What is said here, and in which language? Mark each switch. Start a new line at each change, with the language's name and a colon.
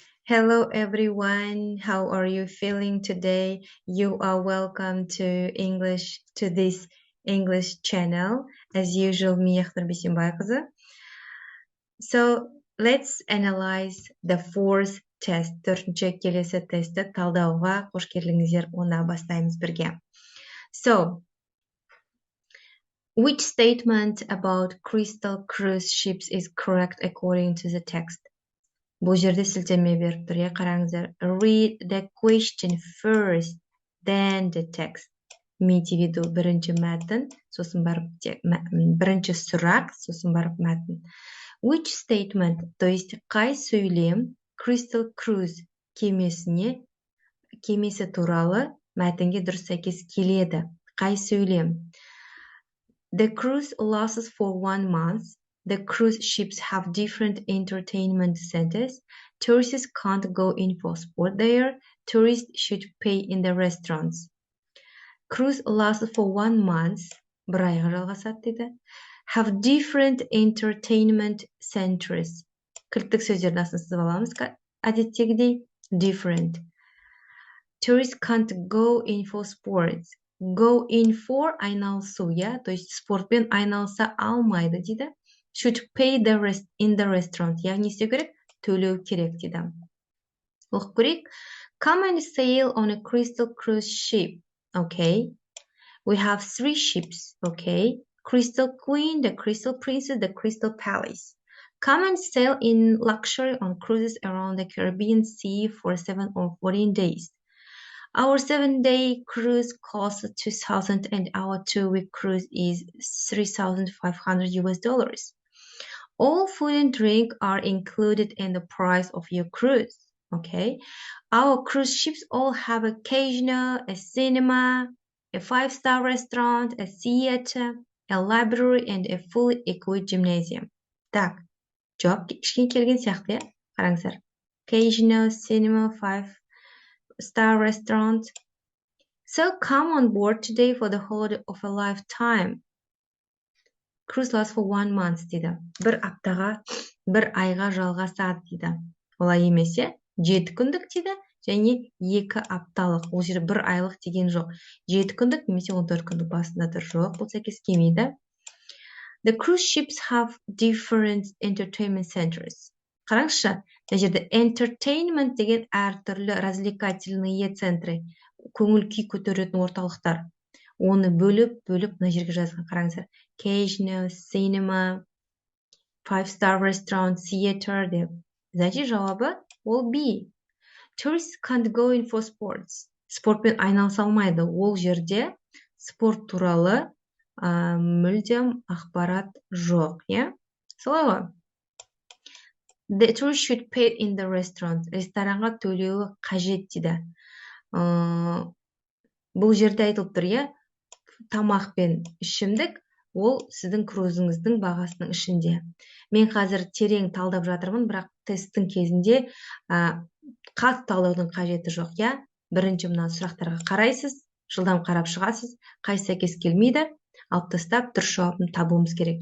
English: Hello everyone, how are you feeling today? You are welcome to this English channel. As usual, Miyaqtir Bishimbayqızı. So, let's analyze the fourth test.
Kazakh: Төртінші келесі тестті талдауға қош келдіңіздер, оны бастаймыз бірге.
English: So, which statement about crystal cruise ships is correct according to the text?
Kazakh: Бұл жерде сілтеме беріп тұр, қараңыздар.
English: Read the question first, then the text.
Russian: Имейте в виду
Kazakh: бірінші мәтін, сосын барып бірінші сұрақ, сосын барып мәтін.
English: Which statement,
Russian: то есть
Kazakh: қай сөйлем Crystal Cruise кемесі туралы мәтінге дұрыс сәйкес келеді. Қай сөйлем?
English: The cruise lasts for 1 month. The cruise ships have different entertainment centers. Tourists can't go in for sport there. Tourists should pay in the restaurants. Cruise lasts for 1 month.
Kazakh: Bir айға жалғасады дейді.
English: Have different entertainment centers.
Kazakh: Кілттік сөздердің астын сызып аламыз. Әдеттегідей different.
English: Tourists can't go in for sports. Go in for
Kazakh: айналысу,
Russian: то есть
Kazakh: спортпен айналыса алмайды дейді.
English: Should pay in the restaurant.
Kazakh: Яғни істеу керек, төлеу керек дейді. Оқып көрейік.
English: Come and sail on a crystal cruise ship. Okay. We have 3 ships. Okay. Crystal Queen, the Crystal Princess, the Crystal Palace. Come and sail in luxury on cruises around the Caribbean Sea for 7 or 14 days. Our 7-day cruise costs $2,000 and our 2-week cruise is $3,500. All food and drink are included in the price of your cruise. Okay. Our cruise ships all have a casino, a cinema, a 5-star restaurant, a theater, a library, and a fully equipped gymnasium.
Kazakh: Так, жауап кішкене келген сияқты, қараңыздар.
English: Casino, cinema, 5-star restaurant. So come on board today for the holiday of a lifetime. Cruise lasts for 1 month
Kazakh: дейді. Bir айға жалғасады дейді. Олай емес, 7 күндік дейді, және 2 апталық. Ол жерде 1 айлық деген жоқ. 7 күндік немесе 14 күндік басында тұр, жоқ. Бұл сәйкес келмейді.
English: The cruise ships have different entertainment centers.
Kazakh: Қараңызшы, мына жерде entertainment деген әртүрлі
Russian: развлекательные центры,
Kazakh: көңіл күй көтеретін орталықтар. Оны бөліп мына жерге жазған, қараңыздар.
English: Casino, cinema, 5-star restaurant, theater
Kazakh: деп.
Russian: Значит,
Kazakh: жауабы ол B.
English: Tourists can't go in for sports.
Kazakh: Спортпен айналыса алмайды. Ол жерде спорт туралы мүлдем ақпарат жоқ, солай ғой.
English: The tourists should pay in the restaurant.
Kazakh: Ресторанға төлеуі қажет дейді. Бұл жерде айтылып тұр, тамақ пен ішімдік, ол сіздің крузыңыздың бағасының ішінде. Мен қазір терең талдап жатырмын, бірақ тесттің кезінде қатты талдаудың қажеті жоқ, Бірінші мына сұрақтарға қарайсыз, жылдам қарап шығасыз, қайсы сәйкес келмейді, алып тастап дұрыс жауабын табуымыз керек.